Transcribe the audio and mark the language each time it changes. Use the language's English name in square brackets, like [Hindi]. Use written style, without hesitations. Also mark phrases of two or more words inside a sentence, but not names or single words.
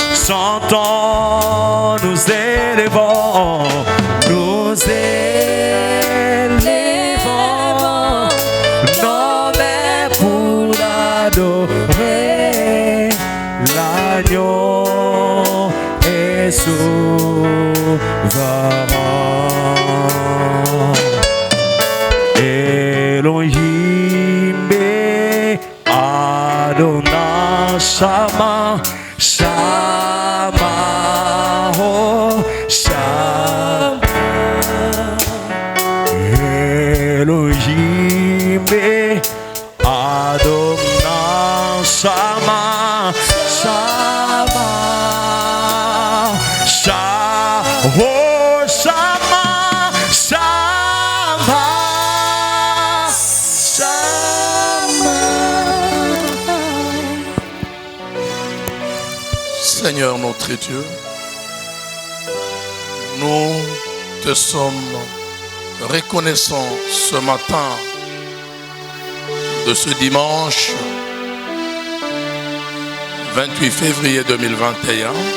[French] Chantons, nous élevons, nous élevons nos mains pour l'adorer. L'agneau est sauveur. [Hebrew] אלוהים אדוני שמע שמע או שמע אלוהים אדוני שמע שמע שמע או שמע שמע [French] Seigneur notre Dieu, nous te sommes reconnaissants ce matin de ce dimanche 28 février 2021.